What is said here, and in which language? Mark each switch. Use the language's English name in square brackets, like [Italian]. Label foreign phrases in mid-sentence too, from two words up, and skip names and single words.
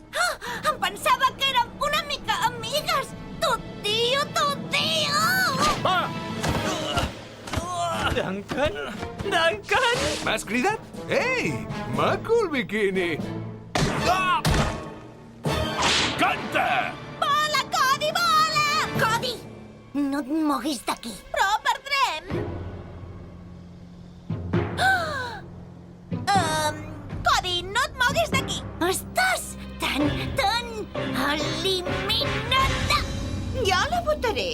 [Catalan] Em pensava que érem una mica amigues. Tu, tio! Va! Duncan? Duncan? M'has cridat? Ei, maco el biquini! Ah! Canta! Vola, Cody, vola! Cody, no et moguis d'aquí. Però perdrem. Cody, no et moguis d'aquí. Estàs tan eliminada. Jo la votaré.